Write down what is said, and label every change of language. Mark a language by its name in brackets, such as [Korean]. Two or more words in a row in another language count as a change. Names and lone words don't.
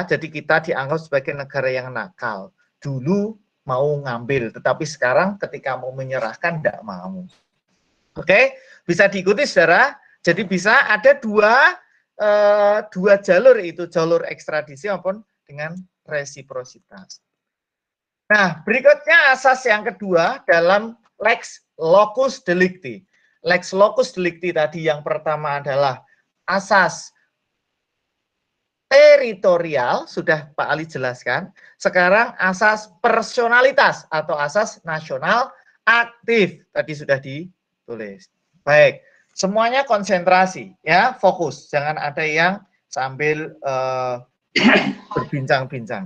[Indonesian] Jadi kita dianggap sebagai negara yang nakal. Dulu mau ngambil tetapi sekarang ketika mau menyerahkan tidak mau. Oke, bisa diikuti saudara. Jadi bisa ada dua jalur, itu jalur ekstradisi maupun dengan resiprositas. Nah, berikutnya asas yang kedua dalam [Latin] lex locus delicti. Lex locus delicti [Indonesian] tadi yang pertama adalah asas teritorial, sudah Pak Ali jelaskan. Sekarang asas personalitas atau asas nasional aktif, tadi sudah ditulis. Baik, semuanya konsentrasi ya, fokus, jangan ada yang sambil berbincang-bincang.